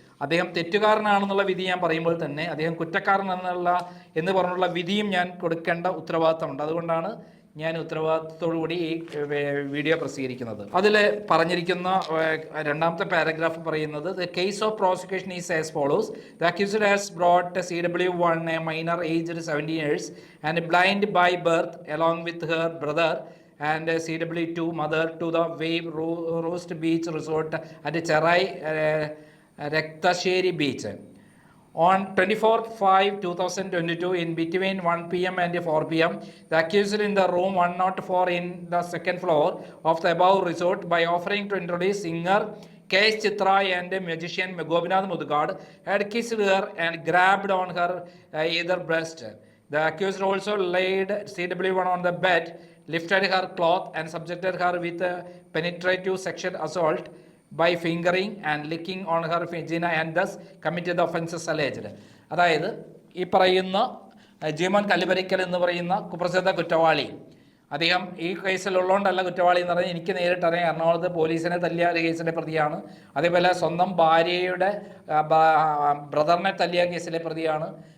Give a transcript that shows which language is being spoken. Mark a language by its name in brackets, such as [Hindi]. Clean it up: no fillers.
[Malayalam] അദ്ദേഹം തെറ്റുകാരനാണെന്നുള്ള വിധി ഞാൻ പറയുമ്പോൾ തന്നെ അദ്ദേഹം കുറ്റക്കാരൻ എന്ന് പറഞ്ഞുള്ള വിധിയും ഞാൻ കൊടുക്കേണ്ട ഉത്തരവാദിത്തമുണ്ട്. അതുകൊണ്ടാണ് ഞാൻ ഉത്തരവാദിത്തത്തോടുകൂടി ഈ വീഡിയോ പ്രസിദ്ധീകരിക്കുന്നത്. അതിൽ പറഞ്ഞിരിക്കുന്ന രണ്ടാമത്തെ പാരഗ്രാഫ് പറയുന്നത്, [English] The case of prosecution is as follows. The accused has brought CW1, a minor aged 17 years and blind by birth along with her brother and CW2 mother to the Wave Roast Beach Resort at Cherai Rakthasheri Beach. On 24/5/2022 in between 1 p.m. and 4 p.m. the accused in the room 104 in the second floor of the above resort by offering to introduce singer K. Chitra and magician Gopinath Mudgad had kissed her and grabbed on her either breast. The accused also laid CW1 on the bed, lifted her cloth and subjected her with penetrative sexual assault by fingering and licking on her vagina and thus committed the offences alleged. [Malayalam] അതായത് ഈ പറയുന്ന ജീമോൻ കല്ലുപറയ്ക്കൽ എന്ന് പറയുന്ന കുപ്രസിദ്ധ കുറ്റവാളി, അദ്ദേഹം ഈ കേസിലുള്ളതുകൊണ്ടല്ല കുറ്റവാളി എന്ന് പറഞ്ഞാൽ എനിക്ക് നേരിട്ടറിയാം. എറണാകുളത്ത് പോലീസിനെ തല്ലിയ ഒരു കേസിലെ പ്രതിയാണ്. അതേപോലെ സ്വന്തം ഭാര്യയുടെ ബ്രദറിനെ തല്ലിയ കേസിലെ പ്രതിയാണ്.